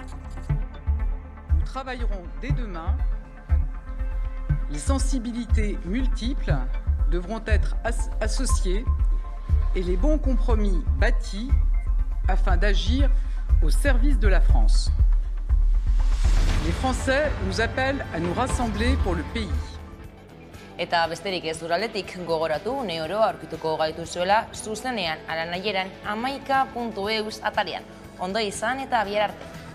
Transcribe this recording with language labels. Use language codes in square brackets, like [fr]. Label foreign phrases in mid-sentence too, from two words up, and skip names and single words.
[fr] Nous travaillerons dès demain. Les sensibilités multiples devront être associées et les bons compromis bâtis afin d'agir au service de la France. Les Français nous appellent à nous rassembler pour le pays. [eu] Eta besterik ez duraletik gogoratu neoro aurkituko gaituzuela zuzenean alanaieran amaika.eus atarian. Ondo izan eta bihar arte.